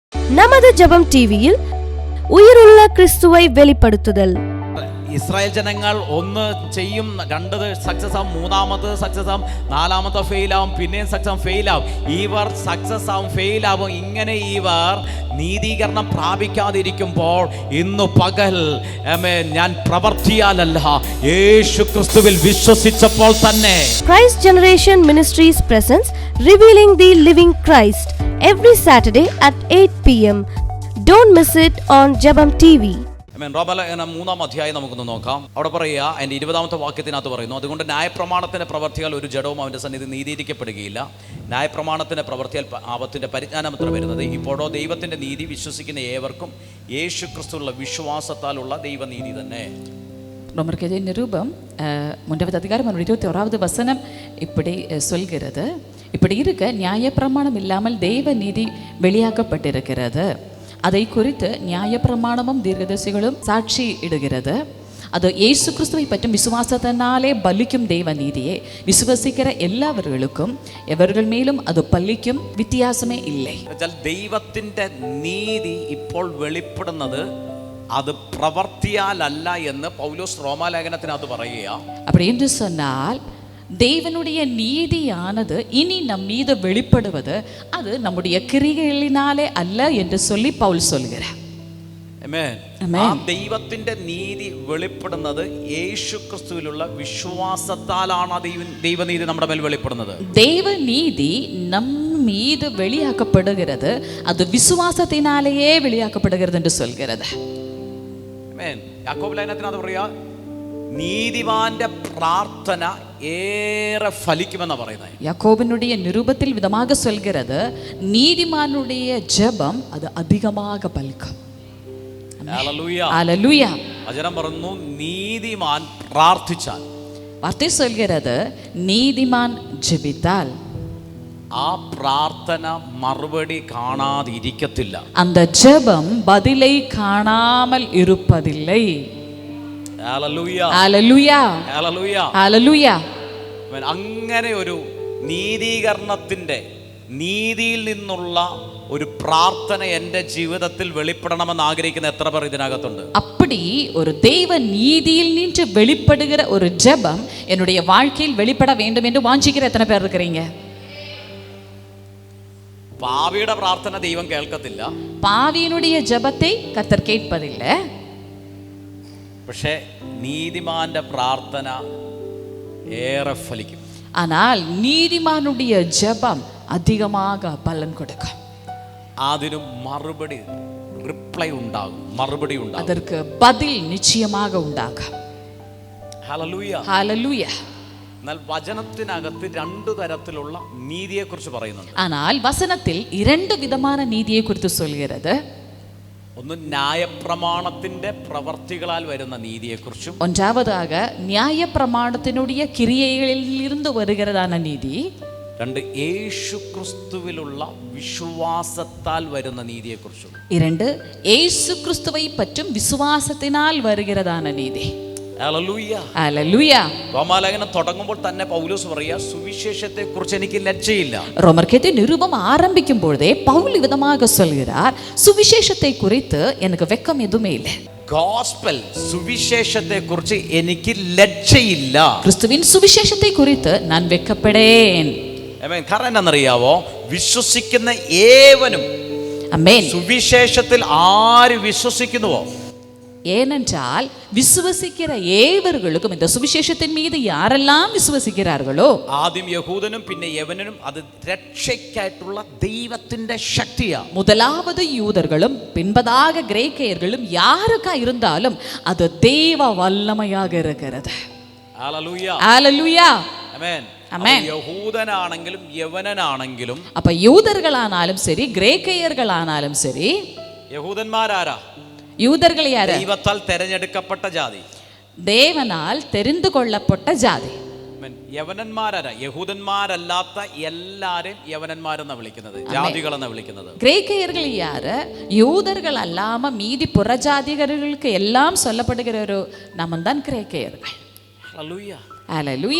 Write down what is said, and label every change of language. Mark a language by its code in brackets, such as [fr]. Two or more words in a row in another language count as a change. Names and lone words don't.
[ta] நமது ஜெபம் டிவியில் [ml] ഉയരുള്ള ക്രിസ്തുവൈ വെളിപ്പെടുത്തുതൽ. ഇസ്രായേൽ ജനങ്ങൾ ഒന്ന് ചെയ്യും, രണ്ടത് സക്സസ് ആവും, മൂന്നാമത് സക്സസ് ആവും, നാലാമത്തെ ഫെയിൽ ആവും, പിന്നെയും സക്സസ് ഫെയിൽ ആവും. ഇവർ സക്സസ് ആവും, ഫെയിൽ ആവും. ഇങ്ങനെ ഇവർ നീതീകരണം പ്രാപിക്കാതിരിക്കുമ്പോൾ ഇന്നു പകൽ ഞാൻ പ്രവർത്തിയാലല്ല, യേശു ക്രിസ്തുവിൽ വിശ്വസിച്ചപ്പോൾ തന്നെ [en] Christ Generation Ministries Presence Revealing the Living Christ every Saturday at 8 p.m. Don't miss it on Jabam TV. [ml] റോമാലേഖനം 3-ാം അധ്യായം നമുക്കൊന്ന് നോക്കാം. അവിടെ പറയുക, അതിൻ്റെ 20-ാമത്തെ വാക്യത്തിനകത്ത് പറയുന്നു, അതുകൊണ്ട് ന്യായപ്രമാണത്തിൻ്റെ പ്രവർത്തിയാൽ ഒരു ജഡവും അവൻ്റെ സന്നിധി നീതീകരിക്കപ്പെടുകയില്ല. ന്യായപ്രമാണത്തിൻ്റെ പ്രവർത്തിയാൽ പാപത്തിൻ്റെ പരിജ്ഞാനമത്ര വരുന്നത്. ഇപ്പോഴോ ദൈവത്തിൻ്റെ നീതി വിശ്വസിക്കുന്ന ഏവർക്കും യേശു ക്രിസ്തുവിലുള്ള വിശ്വാസത്താലുള്ള ദൈവനീതി തന്നെ. [ta] ரோமர்கெதி நிருபம் 3வது அதிகாரம் 21வது வசனம் இப்படி சொல்கிறது, இப்படி இருக்க நியாயப்பிரமாணம் இல்லாமல் தெய்வ நீதி வெளியாக்கப்பட்டிருக்கிறது. அதை குறித்து நியாயப்பிரமாணமும் தீர்க்கதரிசிகளும் சாட்சி இடுகிறது. அது இயேசு கிறிஸ்துவை பற்றும் விசுவாசத்தினாலே பலிக்கும் தெய்வ நீதியை விசுவசிக்கிற எல்லாவர்களுக்கும் எவர்கள் மேலும் அது பலிக்கும், வித்தியாசமே இல்லை. [ml] ദൈവത്തിൻ്റെ നീതി ഇപ്പോൾ വെളിപ്പെടുന്നത് അത് പ്രവർത്തിയാലല്ല എന്ന് പൗലോസ് റോമാലേഖനത്തിനകത്ത് പറയുക. [ta] அப்படி என்று சொன்னால் தேவனுடைய நீதியானது இனி நம் மீது வெளிப்படுவது அது நம்முடைய கிரியைகளினாலே அல்ல என்று சொல்லி பவுல் சொல்கிறார். [ml] ആ ദൈവത്തിന്റെ നീതി വെളിപ്പെടുന്നത് യേശു ക്രിസ്തുവിലുള്ള വിശ്വാസത്താലാണ്. ദൈവനീതി നമ്മുടെ മേൽ വെളിപ്പെടുന്നത്. [ta] ദൈവനീതി நம் மீது வெளியாக்கப்படுகிறது, அது விசுவாசத்தினாலேயே வெளியாக்கப்படுகிறது என்று சொல்கிறது. [ml] യാക്കോബ് ലേഖനത്തിനകത്ത് പറയാ, നീതിമാന്റെ പ്രാർത്ഥന ഏറെ ഫലിക്കുമെന്നാ പറയുന്നത്. [ta] യാക്കോബിനുடைய நிருபத்தில் விதமாக சொல்கிறது, நீதிமானுடைய ஜெபம் அது அதிகமாக பலிக்கும். [ml] ഹല്ലേലൂയ ഹല്ലേലൂയ. വചനം പറയുന്നു, നീതിമാൻ പ്രാർത്ഥിച്ചാൽ, [ta] വാർത്ത சொல்கிறது, நீதிமான் ஜெபித்தால் [ml] ആ പ്രാർത്ഥന മറുപടി കാണാതിരിക്കത്തില്ല. [ta] அந்த ஜெபம் பதிலை காணாமல் இருப்பதில்லை. [ml] ഹല്ലേലൂയ ഹല്ലേലൂയ ഹല്ലേലൂയ ഹല്ലേലൂയ. അങ്ങനെ ഒരു നീതീകരണത്തിന്റെ, നീതിയിൽ നിന്നുള്ള ഒരു പ്രാർത്ഥന എൻ്റെ ജീവിതത്തിൽ വെളിപ്പെടണമെന്ന് ആഗ്രഹിക്കുന്ന എത്ര പേർ ഇതിനകത്തുണ്ട്? [ta] அப்படி ஒரு தெய்வ நீதியில் நின்று வெளிப்படுகிற ஒரு ஜெபம் என்னுடைய வாழ்க்கையில் வெளிப்பட வேண்டும் என்று வாஞ்சிக்கிற எத்தனை பேர் இருக்கிறீங்க? [ml] പാവിയുടെ പ്രാർത്ഥന ദൈവം കേൾക്കത്തില്ല, [ta] പാവിയനുடைய ஜெபத்தை கர்த்தர் கேட்பதில்லை. [ml] പക്ഷേ നീതിമാന്റെ പ്രാർത്ഥന ഏറെ ഫലിക്കും. [ta] ஆனால் நீதிமானுடைய ஜெபம் அதிகமாக பலன் கொடுக்கும். [ml] അതിന് മറുപടി, റിപ്ലൈ ഉണ്ടാകും, മറുപടി ഉണ്ടാകും, [ta] அதற்கு பதில் நிச்சயமாக உண்டாகும். [ml] ഹല്ലേലൂയ ഹല്ലേലൂയ. എന്നാൽ വചനത്തിനകത്ത് രണ്ടു തരത്തിലുള്ള നീതിയെ കുറിച്ച് പറയുന്നുണ്ട്. [ta] ஆனால் வசனத்தில் இரண்டு விதமான நீதியை குறித்து சொல்கிறது. [ml] ഒന്ന് ന്യായപ്രമാണത്തിന്റെ പ്രവർത്തികളാൽ വരുന്ന നീതിയെക്കുറിച്ചും, [ta] ஒன்றாவதாக நியாயப்பிரமாணத்தினுடைய கிரியைகளில் இருந்து வருகிறதான நீதி. [ml] രണ്ട്, യേശു ക്രിസ്തുവിലുള്ള വിശ്വാസത്താൽ വരുന്ന നീതിയെക്കുറിച്ചും. [ta] இரண்டு, இயேசு கிறிஸ்துவை பற்றும் விசுவாசத்தினால் வருகிறதான நீதி. [ml] ഹല്ലേലൂയ ഹല്ലേലൂയ. റോമാലേഖനം തുടങ്ങുമ്പോൾ തന്നെ പൗലോസ് പറയുക, സുവിശേഷത്തെ കുറിച്ച് എനിക്ക് ലജ്ജയില്ല. [ta] ரோமர்கெதி நிருபம் ஆரம்பிக்கும் பொழுதே பவுல் விதமாக சொல்கிறார், சுவிசேஷத்தை குறித்து எனக்கு வெட்கம் எதுவுமே இல்லை. [ml] ഗോസ്പൽ, സുവിശേഷത്തെ കുറിച്ച് എനിക്ക് ലജ്ജയില്ല. ക്രിസ്തുവിൻ സുവിശേഷത്തെ [ta] குறித்து நான் வெட்கப்படேன். [ml] കാരണം എന്താണെന്നറിയാവോ? വിശ്വസിക്കുന്ന ഏവനും, സുവിശേഷത്തിൽ ആര് വിശ്വസിക്കുന്നുവോ, [ta] ஏனென்றால் விசுவசிக்கிற ஏவர்களுக்கும் இந்த சுவிசேஷத்தின் மீது யாரெல்லாம் விசுவசிக்கிறார்களோ, [ml] ആദ്യം യഹൂദനും പിന്നെ യവനനും, അത് രക്ഷയ്ക്കായിട്ടുള്ള ദൈവത്തിന്റെ ശക്തിയാ. [ta] முதலாவது யூதர்களும் பின்பதாக கிரேக்கையர்களும் யாருக்கா இருந்தாலும் அது தேவ வல்லமையாக இருக்கிறது. [ml] ഹല്ലേലൂയ ഹല്ലേലൂയ. ആമേൻ. യഹൂദനാണെങ്കിലും യവനനാണെങ്കിലും, [ta] அப்ப யூதர்களானாலும் சரி கிரேக்கையர்களானாலும் சரி, [ml] യഹൂദന്മാരാരാ? [ta] யூதர்கள் யாரு? [ml] ദൈവത്താൽ തെരഞ്ഞെടുക്കപ്പെട്ട ജാതി, [ta] தேவனால் தெரிந்து கொள்ளப்பட்ட ஜாதி. [ml] യവനന്മാരാരാ? യഹൂദന്മാരല്ലാത്ത എല്ലാരെയും യവനന്മാരെന്നാ വിളിക്കുന്നത്, ജാതികളെന്നാ വിളിക്കുന്നത്. [ta] கிரேக்கையர்கள் யாரு? யூதர்கள் அல்லாம மீதி புறஜாதிகர்களுக்கு எல்லாம் சொல்லப்படுகிற ஒரு நாமம் தான் கிரேக்கையர்கள். [ml] ഹല്ലേലൂയ ഹല്ലേലൂയ.